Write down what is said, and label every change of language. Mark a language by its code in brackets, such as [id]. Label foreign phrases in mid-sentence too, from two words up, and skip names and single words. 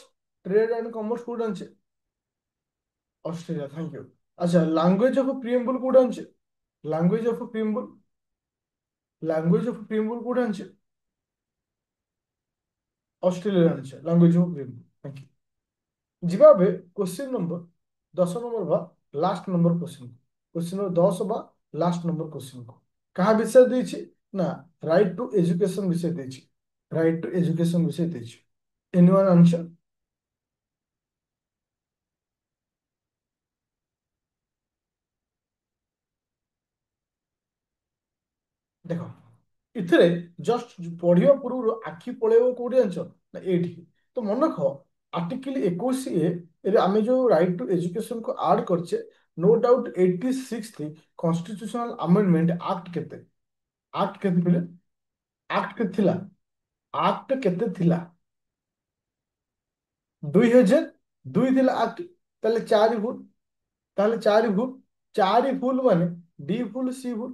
[en] trade and commerce [or] କେଉଁଠୁ ଆଣେ [en] ऑस्ट्रेलिया। thank you. अच्छा language of preamble [or] କେଉଁଠୁ ଆଣେ [en] language of preamble. language of preamble [or] କେଉଁଠୁ ଆଣେ [en] ऑस्ट्रेलिया आने language of preamble. thank you. [or] ଯିବା ଏବେ [en] question number 10 number बा last number question. question number 10 बा last number question [or] କୁ କୁହା ବିଷୟ ଦେଇଛି ନା [en] right to education [or] ବିଷୟ ଦେଇଛି। [en] right to education [or] ବିଷୟ ଦେଇଛି। [en] Anyone answer? [or] ଦେଖ ଏଥିରେ ଜଷ୍ଟ ପଢିବା ପୂର୍ବରୁ ଆଖି ପଳେଇବ କୋଉଠି ଜାଣିଛ ନା ଏଇଠି। ତ ମନେ ରଖ ଆର୍ଟିକଲ 21A ରେ ଆମେ ଯୋଉ [en] right to education [or] କୁ ଆଡ କରିଛେ, [en] no doubt 86th constitutional amendment act କେତେ? [or] ଆକ୍ଟ କେତେ ଥିଲେ? ଆକ୍ଟ କେତେ ଥିଲା? ଆକ୍ଟ କେତେ ଥିଲା? 2002 ଥିଲା ଆକ୍ଟ। ତାହେଲେ ଚାରି ଭୁଲ। ତାହେଲେ ଚାରି ଭୁଲ। ଚାରି ଭୁଲ ମାନେ ଡି ଭୁଲ ସି ଭୁଲ।